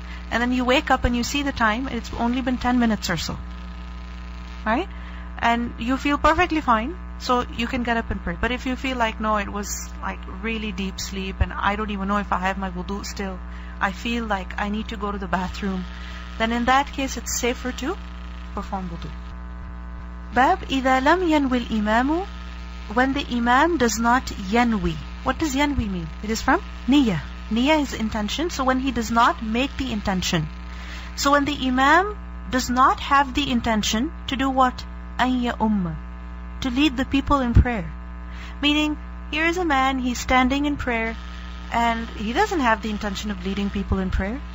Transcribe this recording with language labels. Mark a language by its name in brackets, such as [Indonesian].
[English] And then you wake up and you see the time, and it's only been 10 minutes or so, right? And you feel perfectly fine, so you can get up and pray. But if you feel like, no, it was like really deep sleep and I don't even know if I have my wudu still, I feel like I need to go to the bathroom, then in that case it's safer to perform wudu. [Arabic] Bab إِذَا لَمْ يَنْوِ الْإِمَامُ. [English] When the imam does not yanwi. What does yanwi mean? It is from niyyah. Niyyah is intention. So when he does not make the intention. So when the imam does not have the intention to do what? [Arabic] أَن يَؤُمَّ, [English] to lead the people in prayer. Meaning, here is a man, he's standing in prayer, and he doesn't have the intention of leading people in prayer.